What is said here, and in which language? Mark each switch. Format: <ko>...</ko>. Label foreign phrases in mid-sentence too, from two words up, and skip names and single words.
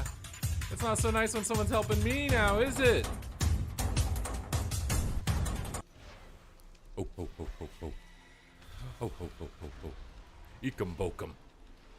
<en>It's not so nice when someone's helping me now, is it? Oh, oh, oh, oh, oh. Oh, oh, oh, oh, oh. Eekum bokum.</en>